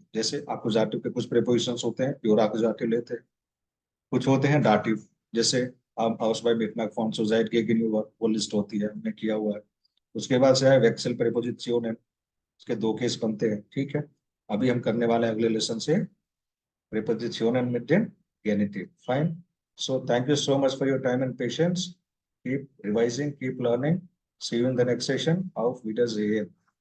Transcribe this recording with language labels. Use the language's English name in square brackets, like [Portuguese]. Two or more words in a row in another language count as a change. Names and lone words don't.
[Hindi] जैसे एक्कुजाटिव के कुछ प्रेपोजिशंस होते हैं, प्योर एक्कुजाटिव लेते हैं, कुछ होते हैं डाटिव, जैसे [German] aus bei mit nach von seit zu [Hindi] के गिनी वो लिस्ट होती है, हमने किया हुआ है। उसके बाद से है वेक्सेल प्रेपोजिशन, उसके दो केस बनते हैं, ठीक है। अभी हम करने वाले हैं अगले लेसन से [German] prepositionen mit dem genitive, [Hindi] fine। [English] So thank you so much for your time and patience. Keep revising, keep learning. See you in the next session of Vidas AM.